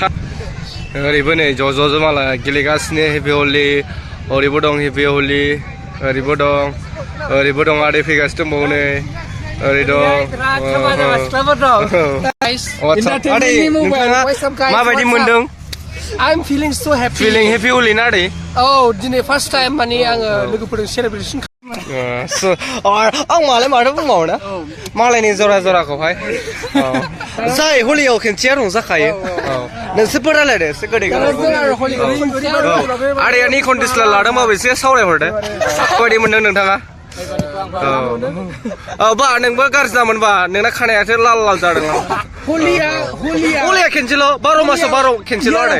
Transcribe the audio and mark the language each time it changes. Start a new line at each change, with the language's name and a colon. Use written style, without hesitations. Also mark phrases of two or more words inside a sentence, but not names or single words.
Bodo: ओरैबो नै ज' मालाय गेलेगासिनो
English: happy Holi
Bodo: ओरैबो दं
English: happy Holi
Bodo: ओरैबो दं आदै फैगासिनो दंबावो नै ओरै दं आदै नोंथाङा माबायदि मोनदों
English: I'm feeling so happy. Feeling happy holi
Bodo: ना आदै Oh, दिनै
English: first time
Bodo: माने आङो लोगोफोरजों सेलेब्रेसन आं मालाय माथो बुंबावो ना मालायनि जराखौहाय जाय हलियाव खेनसेया रंजाखायो नोंसोरबो रायलायदो एसे गोदै आदैयानि कन्टेस्टला लादों माबे एसे सावरायहरदो माबायदि मोनदों नोंथाङा बा नोंबो गाज्रि जामोनबा नोंना खानायासो लाल जादों हलिया खेनसेल' 12 मासाव 12 खेनसेल' आदै